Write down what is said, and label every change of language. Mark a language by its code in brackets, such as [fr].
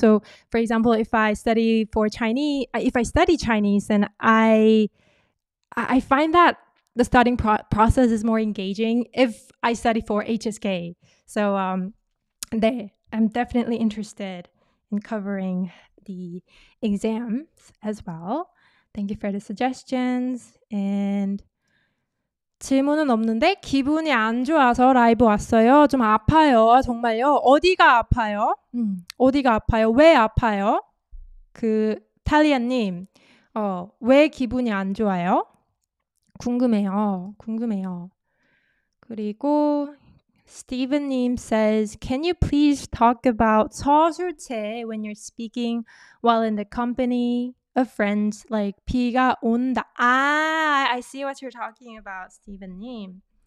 [en] So, for example, if I study Chinese, then I find that the studying process is more engaging if I study for HSK. So, I'm definitely interested in covering the exams as well. Thank you for the suggestions. [ko] And 질문은 없는데 기분이 안 좋아서 라이브 왔어요. 좀 아파요. 정말요? 어디가 아파요? 어디가 아파요? 왜 아파요? 탈리아님, 왜 기분이 안 좋아요? 궁금해요. [en] 그리고 Steven님 says, can you please talk about 서술체 when you're speaking while in the company of friends, like [ko] 비가 온다. [en] I see what you're talking about, Steven님.